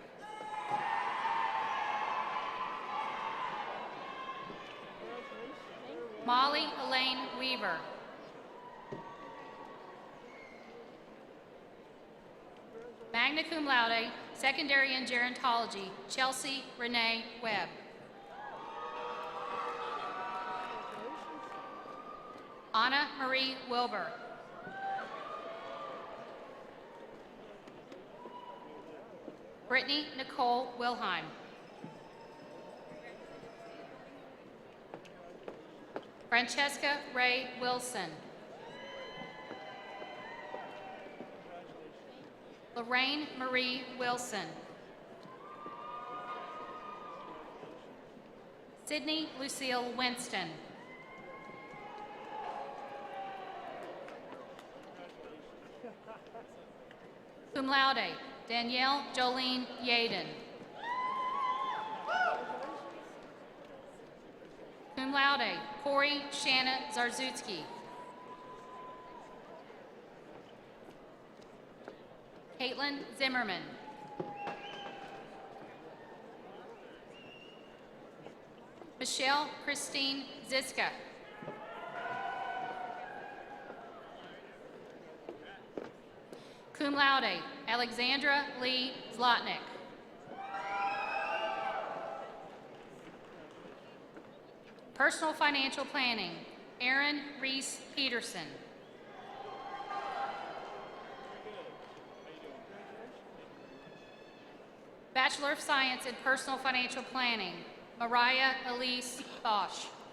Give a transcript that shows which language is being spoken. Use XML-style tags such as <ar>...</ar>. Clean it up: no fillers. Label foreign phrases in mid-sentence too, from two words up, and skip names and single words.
<en>Molly Elaine Weaver.</en> <la>Magna cum laude,</la> <en>secondary in gerontology, Chelsea Renee Webb. Anna Marie Wilbur. Brittany Nicole Wilheim. Francesca Ray Wilson. Lorraine Marie Wilson. Sydney Lucille Winston.</en> <la>Cum laude,</la> <en>Danielle Jolene Yaden.</en> <la>Cum laude,</la> <en>Corey Shanna Zarzutsky. Caitlin Zimmerman. Michelle Christine Ziska.</en> <la>Cum laude,</la> <en>Alexandra Lee Zlotnick. Personal financial planning, Aaron Reese Peterson. Bachelor of Science in Personal Financial Planning, Mariah Elise Bosch.</en>